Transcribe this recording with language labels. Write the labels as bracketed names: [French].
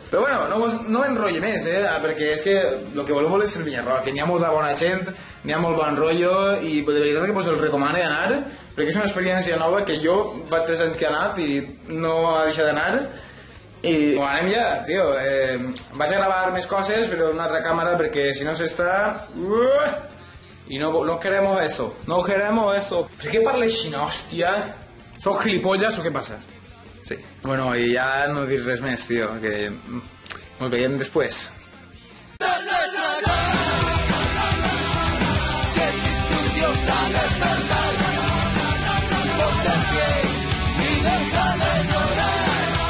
[Catalan] Però bueno, no enrotllo més, perquè és que el que volem és el Vinyarrock, que n'hi ha molta bona gent, n'hi ha molt bon rotllo i de veritat que us el recomano anar, perquè és una experiència nova que jo fa 3 anys que he anat i no ha deixat d'anar. I anem ja, tio, vaig a gravar més coses però en una altra càmera perquè si no s'està... [Spanish] Y no queremos eso, no queremos eso. ¿Por qué [Catalan] parles així, hòstia? [Spanish] ¿Sos gilipollas o qué pasa? Sí. [Catalan] Bueno, [Spanish] y ya [Catalan] no dir res més, tío, que nos veiem després. [Spanish] Si existe un Dios a despertar, ponte en pie y deja de llorar.